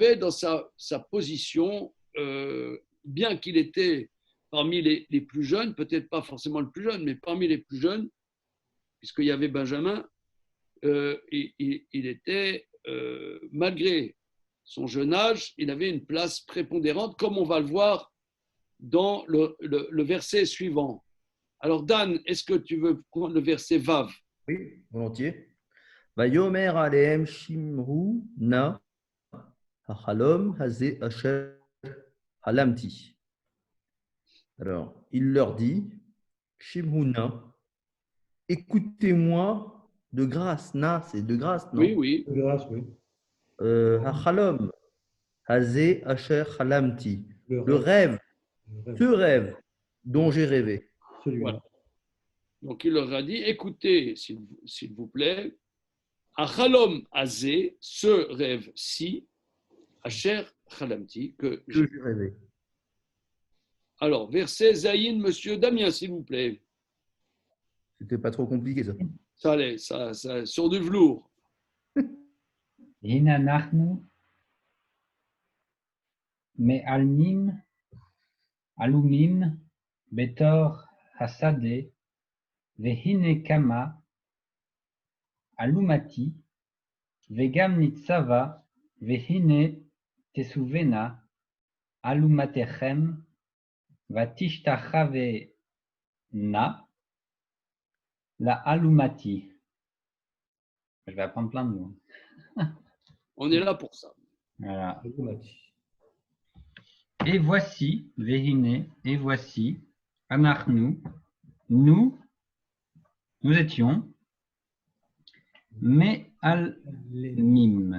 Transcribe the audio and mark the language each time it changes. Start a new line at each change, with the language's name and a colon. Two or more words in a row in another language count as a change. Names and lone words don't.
French: avait dans sa position, bien qu'il était parmi les plus jeunes, peut-être pas forcément le plus jeune, mais parmi les plus jeunes, puisqu'il y avait Benjamin, il était, malgré son jeune âge, il avait une place prépondérante, comme on va le voir dans le verset suivant. Alors Dan, est-ce que tu veux prendre le verset Vav? Oui, volontiers.
Hebrew: ויאמר אליהם שמעו נא החלום הזה אשר חלמתי.
French: Alors, il leur dit, Shimhuna, écoutez-moi de grâce. Na, c'est de grâce, non? Oui, oui. De grâce, oui.
Hebrew: החלום הזה אשר חלמתי.
French: Le Le rêve, rêve, ce rêve dont j'ai rêvé. celui-là. Voilà. Donc il leur a dit, écoutez, s'il vous plaît,
Hebrew: החלום הזה,
French: ce rêve-ci,
Hebrew: אשר חלמתי,
French: que Que j'ai. j'ai rêvé. Alors, verset Zayin, monsieur Damien, s'il vous plaît. C'était pas trop compliqué, ça. Ça allait, ça, sur du velours.
Hebrew: הנה אנחנו מעלמים עלומים בתור השדה, והנה קמה אלומתי, וגם ניצבה, והנה תסובנה אלומתכם, ותשתחוונה לאלומתי.
French: Je vais apprendre plein de mots. On est là pour ça. Voilà. Alumati. Et voici, Vehine, et voici, Anachnu, nous étions, mais Almim.